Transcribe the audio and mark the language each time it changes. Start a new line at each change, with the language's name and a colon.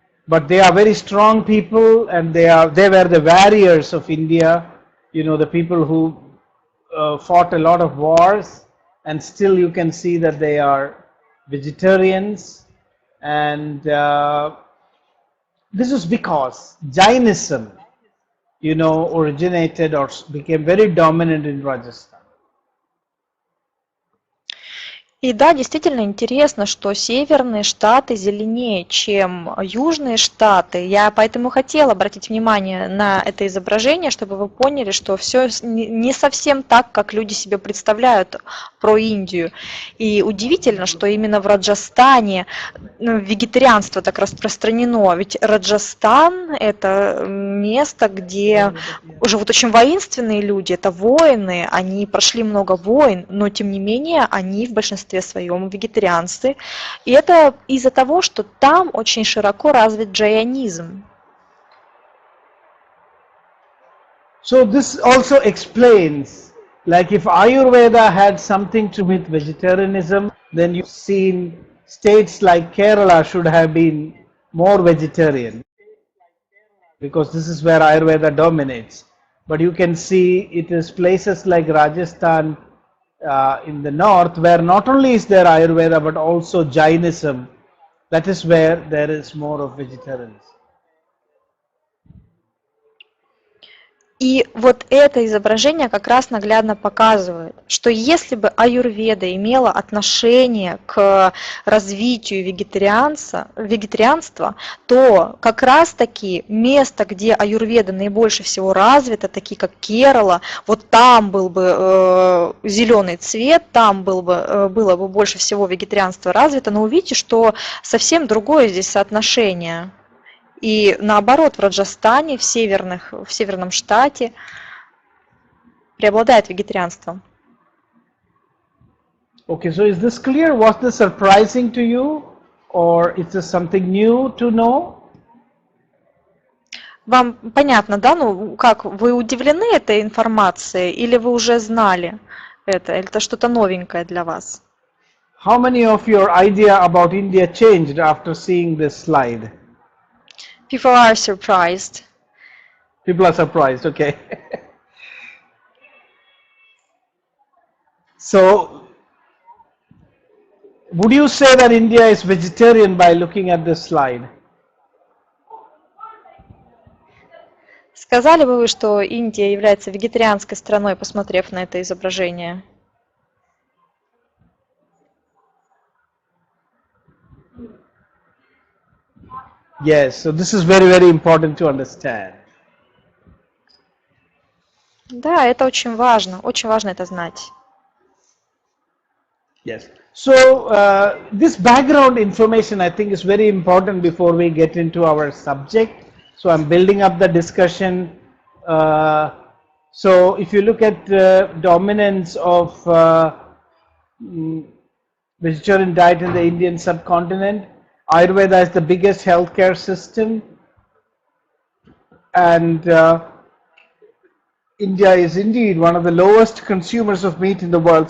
English: But they are very strong people, and they were the warriors of India, you know, the people who fought a lot of wars, and still you can see that they are vegetarians. And this is because Jainism, you know, originated or became very dominant in Rajasthan.
Russian: И да, действительно интересно, что северные штаты зеленее, чем южные штаты. Я поэтому хотела обратить внимание на это изображение, чтобы вы поняли, что все не совсем так, как люди себе представляют про Индию. И удивительно, что именно в Раджастане вегетарианство так распространено. Ведь Раджастан – это место, где живут очень воинственные люди, это воины, они прошли много войн, но тем не менее они в большинстве своем вегетарианцы. И это из-за того, что там очень широко развит джайанизм.
English: So this also explains, like if Ayurveda had something to do with vegetarianism, then you've seen states like Kerala should have been more vegetarian, because this is where Ayurveda dominates. But you can see it is places like Rajasthan in the north where not only is there Ayurveda but also Jainism. That is where there is more of vegetarians.
Russian: И вот это изображение как раз наглядно показывает, что если бы аюрведа имела отношение к развитию вегетарианства, то как раз таки место, где аюрведа наибольше всего развита, такие как Керала, вот там был бы зеленый цвет, там было бы больше всего вегетарианства развито, но увидите, что совсем другое здесь соотношение. И наоборот, в Раджастане, в северном штате преобладает вегетарианство.
English: Okay, so is this clear? Was this surprising to you, or is this something new to know?
Russian: Вам понятно, да? Ну, как, вы удивлены этой информацией, или вы уже знали это, или это что-то новенькое для вас?
English: How many of your idea about India changed after seeing this slide? People are surprised. People are surprised, okay. So, would you say that India is vegetarian by looking at this slide?
Russian: Сказали бы вы, что Индия является вегетарианской страной, посмотрев на это изображение?
English: Yes, so this is very, very important to understand.
Russian: Да, это очень важно это знать.
English: Yes. So this background information I think is very important before we get into our subject. So I'm building up the discussion. So if you look at dominance of vegetarian diet in the Indian subcontinent, Ayurveda is the biggest healthcare system, and India is indeed one of the lowest consumers of meat in the world.